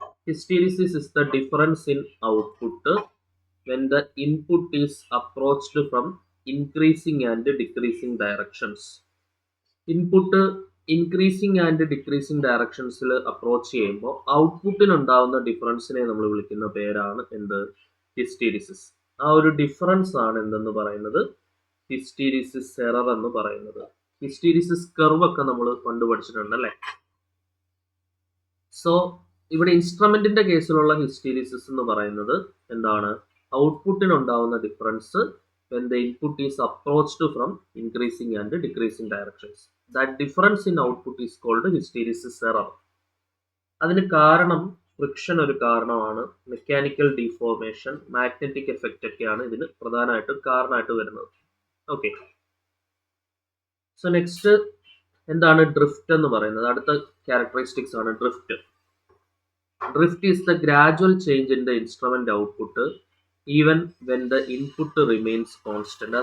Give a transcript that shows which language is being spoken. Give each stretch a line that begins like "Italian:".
English: Hysteresis is the difference in output when the input is approached from increasing and decreasing directions.
Malayalam: Input increasing and decreasing ഡയറക്ഷൻസിൽ approach ചെയ്യുമ്പോൾ ഔട്ട്പുട്ടിനുണ്ടാവുന്ന ഡിഫറൻസിനെ നമ്മൾ വിളിക്കുന്ന പേരാണ് എന്ത്? Hysteresis. ആ ഒരു difference ആണ് എന്തെന്ന് പറയുന്നത്? ഹിസ്റ്റീരിസിസ് എറർ എന്ന് പറയുന്നത്. ഹിസ്റ്റീരിസിസ് കർവ് ഒക്കെ നമ്മൾ കണ്ടുപഠിച്ചിട്ടുണ്ട് അല്ലേ? സോ ഇവിടെ ഇൻസ്ട്രുമെന്റിന്റെ കേസിലുള്ള ഹിസ്റ്റീരിസിസ് എന്ന് പറയുന്നത് എന്താണ്? ഔട്ട്പുട്ടിനുണ്ടാവുന്ന difference
English: when the input is approached from increasing and decreasing directions. That difference in output is called hysteresis error.
Malayalam: അതിന് കാരണം ഫ്രിക്ഷൻ ഒരു കാരണമാണ്, മെക്കാനിക്കൽ ഡീഫോർമേഷൻ, മാഗ്നറ്റിക് എഫക്റ്റ് ഒക്കെയാണ് ഇതിന് പ്രധാനമായിട്ട് കാരണമായിട്ട് വരുന്നത്. ഓക്കെ, സോ നെക്സ്റ്റ് എന്താണ് ഡ്രിഫ്റ്റ് എന്ന് പറയുന്നത്? അടുത്ത ക്യാരക്ടറിസ്റ്റിക്സ് ആണ് drift.
English: Drift is the gradual change in the instrument output even when the input remains constant.